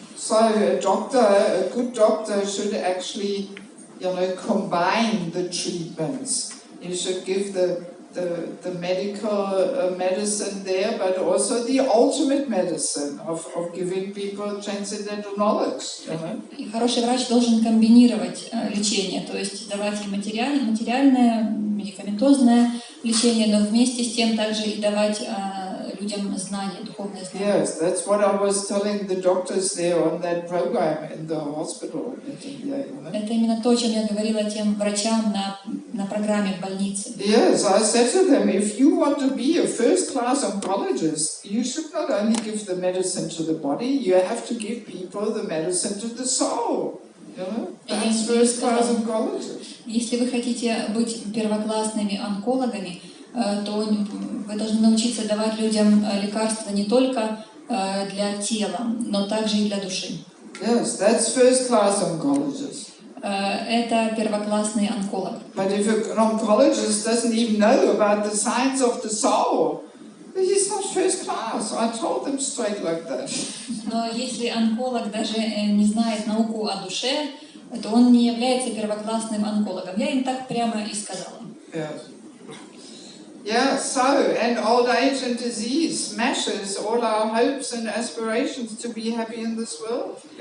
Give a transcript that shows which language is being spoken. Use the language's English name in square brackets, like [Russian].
[English] So a good doctor should actually, you know, combine the treatments. You should give the the medical medicine there, but also the ultimate medicine of giving people transcendental knowledge. [Russian] И хороший врач должен комбинировать лечение, то есть давать и материальное, медикаментозное лечение, но вместе с тем также и давать людям знания, духовные знания. [English] Yes, that's what I was telling the doctors there on that program in the hospital. [Russian] Это именно то, о чем я говорила тем врачам на программе в больнице. [English] Yes, I said to them, if you want to be a first-class oncologist, you should not only give the medicine to the body, you have to give people the medicine to the soul. That's first-class oncologist. [Russian] Если вы хотите быть первоклассными онкологами, то вы должны научиться давать людям лекарства не только для тела, но также и для души. [English] Yes, that's first-class oncologist. [Russian] Это первоклассный онколог. [English] But if an oncologist doesn't even know about the science of the soul, he's not first class. I told them straight like that. [Russian] Но если онколог даже не знает науку о душе, то он не является первоклассным онкологом. Я им так прямо и сказала. [English] Yes. Yeah, so, and old age and disease smashes all our hopes and aspirations to be happy in this world.